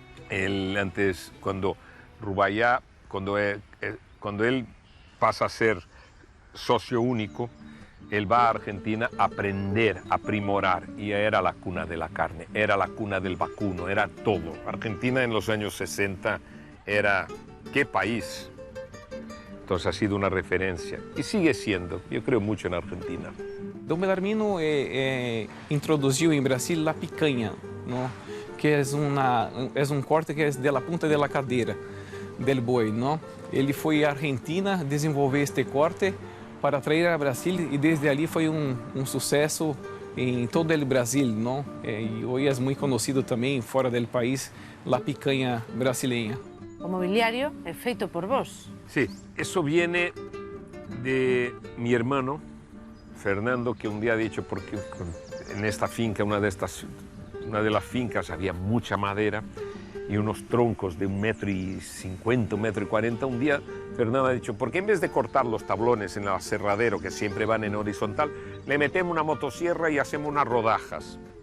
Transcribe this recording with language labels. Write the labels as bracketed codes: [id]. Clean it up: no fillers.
[es] Antes, cuando Rubaiyat, cuando él pasa a ser socio único, él va a Argentina a aprender, a primorar, y era la cuna de la carne, era la cuna del vacuno, era todo. Argentina en los años 60 era, ¿qué país? Entonces ha sido una referencia y sigue siendo, yo creo mucho en Argentina. [pt] Dom Belarmino introduziu em Brasil a picanha, não? Que é corte que é da ponta da cadeira del boi, não? Ele foi à Argentina desenvolver este corte para trazer a Brasil e desde ali foi sucesso em todo o Brasil, não? E hoje é muito conhecido também fora do país a picanha brasileira. O mobiliario es feito por vos. [es] Sí, eso viene de mi hermano, Fernando, que un día ha dicho, porque en esta finca, una de las fincas, había mucha madera y unos troncos de 1,50 m, 1,40 m. Un día Fernando ha dicho, ¿por qué en vez de cortar los tablones en el aserradero, que siempre van en horizontal, le metemos una motosierra y hacemos unas rodajas?